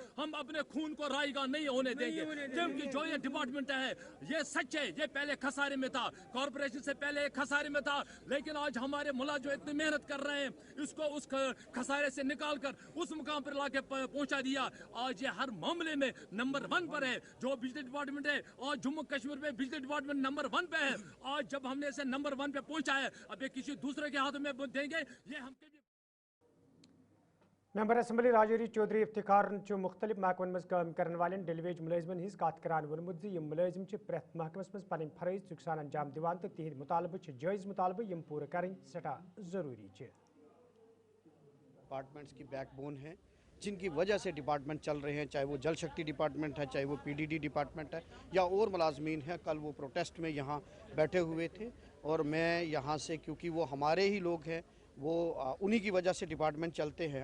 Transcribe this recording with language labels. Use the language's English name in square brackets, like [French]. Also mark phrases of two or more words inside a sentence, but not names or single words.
[Hindi] हम अपने खून को रायगा नहीं होने देंगे, क्योंकि जो ये डिपार्टमेंट है ये सच है, ये पहले खसारे में था, कॉर्पोरेशन से पहले खसारे में था, लेकिन आज हमारे मुलाजिम इतनी मेहनत कर रहे हैं इसको उस खसारे से निकाल कर उस मुकाम पर लाके पहुंचा दिया। आज ये हर मामले में नंबर 1 पर है। जो बिजली डिपार्टमेंट है आज जम्मू कश्मीर में बिजली डिपार्टमेंट नंबर 1 पे है। आज जब हमने इसे नंबर 1 पे पहुंचा है, अब ये किसी दूसरे के हाथों में देंगे ये हम [English] member assembly [Kashmiri] राजौरी चौधरी इफ्तिखार मुख्तलिफ महकमन मज काम करने वाले डेलीवेज मुलाजिमन हज कत करान वोनमुत यम मुलाजिम प्रेथ महकमस मज पन फरज चुकसान अंजाम दिवान तो तिहद मुतालबे जायज मुतालबे यम [Hindi] पूरे करें [Kashmiri] सटा [Hindi] जरूरी है। डिपार्टमेंट्स की बैकबोन है जिनकी वजह से डिपार्टमेंट चल रहे हैं, चाहे वो जल शक्ति डिपार्टमेंट है, चाहे वो पीडीडी डिपार्टमेंट है या और मुलाजमीन हैं। कल वो प्रोटेस्ट में यहाँ बैठे हुए थे और मैं यहाँ से, क्योंकि वो हमारे ही लोग हैं, वो उन्हीं की वजह से डिपार्टमेंट चलते हैं।